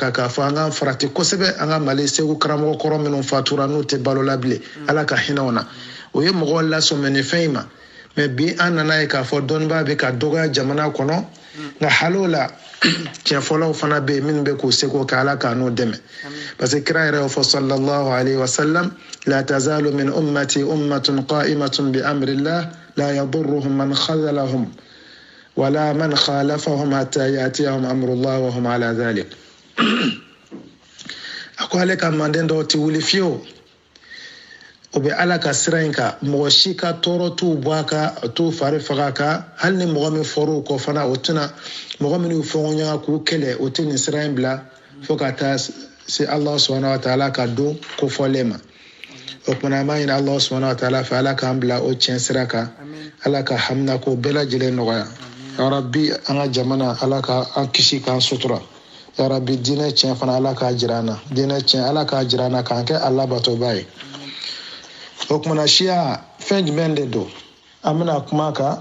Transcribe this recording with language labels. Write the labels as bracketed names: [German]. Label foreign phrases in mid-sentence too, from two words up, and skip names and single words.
[Bambara] kan k'a fɔ an k'an farati kosɛbɛ an ka mali segu karamɔgɔ kɔrɔ minnu fatura n'u tɛ balo la bilen ala ka hinɛw na o ye mɔgɔw lasɔmɛ nin fɛn in ma mɛ bi an nana ye k'a fɔ dɔnnibaa bɛ ka dɔgɔya jamana kɔnɔ nka hali o la tiɲɛ fɔlɔw fana bɛ yen minnu bɛ k'u seko kɛ ala k'a n'u dɛmɛ [French] parce que [Bambara] kira yɛrɛ y'o fɔ [Arabic] صلى الله عليه وسلم لا تزال من أمتي أمة قائمة بأمر الله لا يضرهم من خذلهم ولا من خالفهم حتى يأتيهم أمر الله وهم على ذلك [Bambara] a ko ale ka manden dɔw tɛ wuli fiyewu o bɛ ala ka sira in kan mɔgɔ si ka tɔɔrɔ t'u bɔ a kan t'u fari faga a kan hali ni mɔgɔ min fɔr'u kɔ fana o tɛna mɔgɔ minnu fɔɲɔgɔnya k'u kɛlɛ o tɛ nin sira in bila fo ka taa se ala [Arabic] سبحانه وتعالى [Bambara] ka don kofɔlen ma o kumana an b'a ɲini ala [Arabic] سبحانه وتعالى [Bambara] fɛ ala k'an bila o tiɲɛ sira kan ala ka hamina k'o bɛɛ lajɛlen nɔgɔya yarabi an ka jamana ala ka an kisi k'an sutura yarabi diinɛ tiɲɛ fana ala k'a jira an na diinɛ tiɲɛ ala k'a jira an na k'an kɛ a labatoba ye o kumana siya fɛn jumɛn de don an bɛna kuma kan